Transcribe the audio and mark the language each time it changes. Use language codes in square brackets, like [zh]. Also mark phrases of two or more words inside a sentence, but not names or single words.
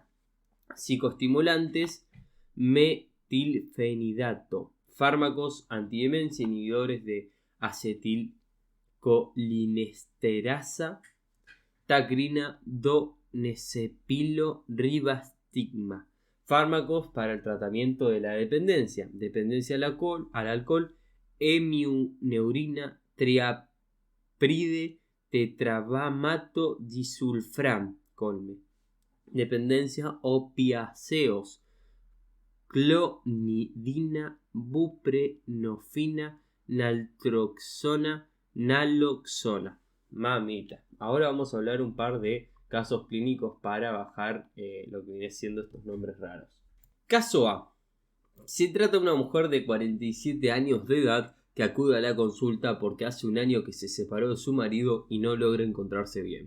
[es] Psicoestimulantes, metilfenidato. Fármacos antidemencia, inhibidores de acetilcolinesterasa, tacrina, donesepilo, ribastigma. Fármacos para el tratamiento de la dependencia, dependencia al alcohol, emiuneurina, triapride, tetrabamato, disulfram, colme. Dependencia, opiáceos, clonidina, buprenorfina, naltroxona, naloxona. Mamita. Ahora vamos a hablar un par de casos clínicos para bajar lo que viene siendo estos nombres raros. Caso A. Se trata de una mujer de 47 años de edad que acude a la consulta porque hace un año que se separó de su marido y no logra encontrarse bien.